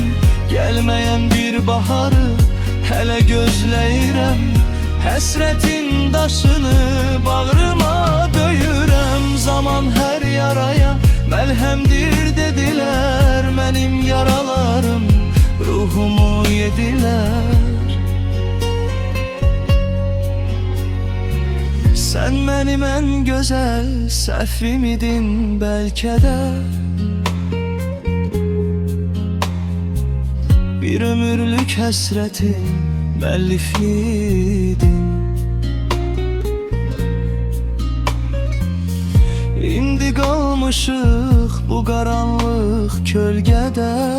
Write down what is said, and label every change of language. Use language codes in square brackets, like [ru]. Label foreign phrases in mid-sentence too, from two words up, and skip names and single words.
[az] Gəlməyən bir baharı hələ gözləyirəm. Həsrətin daşını bağrıma döyürəm. Zaman hər yaraya məlhəmdir dedilər. Mənim yaralarım ruhumu yedilər. [tr] Sen benim en güzel [az] səhvim idin bəlkə də. Bir ömürlük həsrətin müəllifidin. İndi qalmışıq bu qaranlıq kölgədə.